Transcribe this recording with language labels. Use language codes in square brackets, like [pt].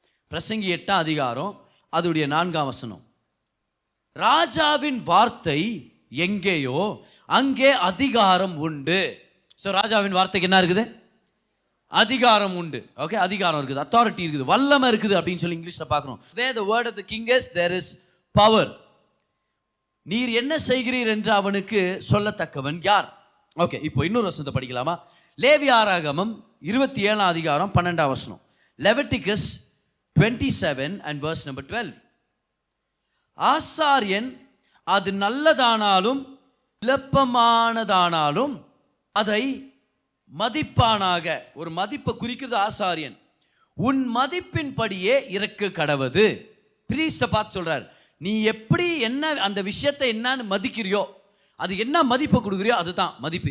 [ta] பிரசங்கி 8ஆம் அதிகாரம் அதோடைய 4ஆம் வசனம். ராஜாவின் வார்த்தை எங்கேயோ அங்கே அதிகாரம் உண்டு. ஸோ ராஜாவின் வார்த்தைக்கு என்ன இருக்குது? அதிகாரம் உண்டு. ஓகே, அதிகாரம் இருக்குது, அத்தாரிட்டி இருக்குது, வல்லமை இருக்குது அப்படின்னு சொல்லி இங்கிலீஷில் பார்க்குறோம். [en] Where the word of the king is, there is power. [ta] நீர் என்ன செய்கிறீர் என்று அவனுக்கு சொல்லத்தக்கவன் யார்? ஓகே, இப்போ இன்னொரு வசனத்தை படிக்கலாமா? லேவியாராகமம் 27ஆம் அதிகாரம் 12ஆம் வசனம். [en] Leviticus 27 and verse number 12. [ta] ஆசாரியன் அது நல்லதானாலும் விளப்பமானதானாலும் அதை மதிப்பானாக. ஒரு மதிப்பை குறிக்கிறது ஆசாரியன். உன் மதிப்பின் படியே இறக்க கடவது. பிரீஸ்ட பார்த்து சொல்றார், நீ எப்படி என்ன அந்த விஷயத்தை என்னன்னு மதிக்கிறியோ, அது என்ன மதிப்பை கொடுக்குறியோ அதுதான் மதிப்பு.